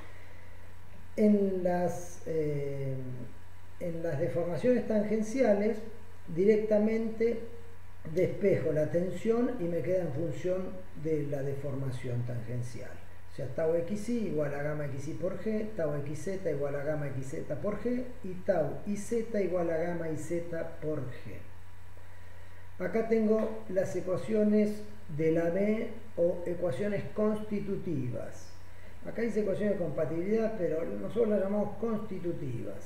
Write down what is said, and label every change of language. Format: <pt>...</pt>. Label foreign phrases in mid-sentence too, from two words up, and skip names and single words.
<es>En las deformaciones tangenciales directamente despejo la tensión y me queda en función de la deformación tangencial. O sea, tau xy igual a gamma xy por g, tau xz igual a gamma xz por g y tau iz igual a gamma iz por g. Acá tengo las ecuaciones de Lamé o ecuaciones constitutivas. Acá dice ecuaciones de compatibilidad, pero nosotros las llamamos constitutivas.</es>